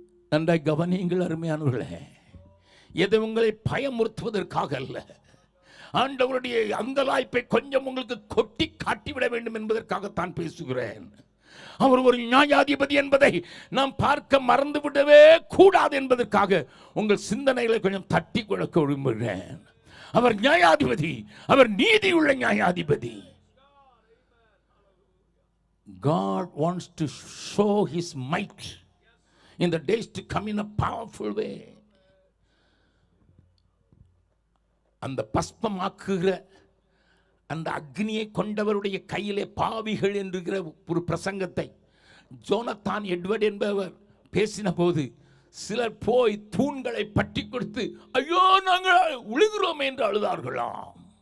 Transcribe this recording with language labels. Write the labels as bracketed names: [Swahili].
[Tamil] நன்றாய் கவனியுங்கள் அருமையானவர்களே, எதை உங்களை பயமுறுத்துவதற்காக அல்ல, ஆண்டவருடைய அங்கலாய்ப்பை கொஞ்சம் உங்களுக்கு கொட்டி காட்டிவிட வேண்டும் என்பதற்காகத்தான் பேசுகிறேன். அவர் ஒரு நியாயாதிபதி என்பதை நாம் பார்க்க மறந்துவிடவே கூடாது என்பதற்காக உங்கள் சிந்தனைகளை கொஞ்சம் தட்டி கொடுக்க விரும்புகிறேன். அவர் நியாயாதிபதி, அவர் நீதியுள்ள நியாயாதிபதி. [English] God wants to show his might in the days to come in a powerful way. [Tamil] அந்த பஸ்பமாக்குகிற அந்த அக்னியை கொண்டவருடைய கையிலே பாவிகள் என்கிற ஒரு பிரசங்கத்தை ஜோனத்தான் எட்வர்ட் என்பவர் பேசின போது சிலர் போய் தூண்களை பற்றி கொடுத்து ஐயோ நாங்கள் உழுகிறோம் என்று அழுதார்களாம்.